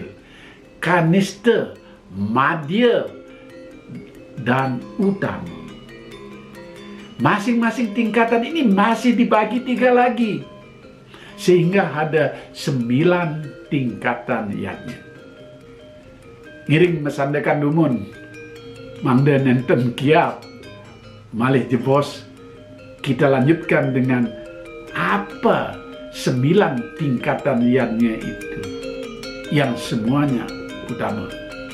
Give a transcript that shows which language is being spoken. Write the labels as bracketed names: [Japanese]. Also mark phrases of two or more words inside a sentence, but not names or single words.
[Indonesian] Kanista, madya, dan utama. Masing-masing tingkatan ini masih dibagi 3 lagi. Sehingga ada 9 tingkatan niatnya. [Balinese] Ngiring mesandakan dumun, mangda nenten kiap, malih jebos, [Indonesian] kita lanjutkan dengan apa 9 tingkatan niatnya itu yang semuanya utama.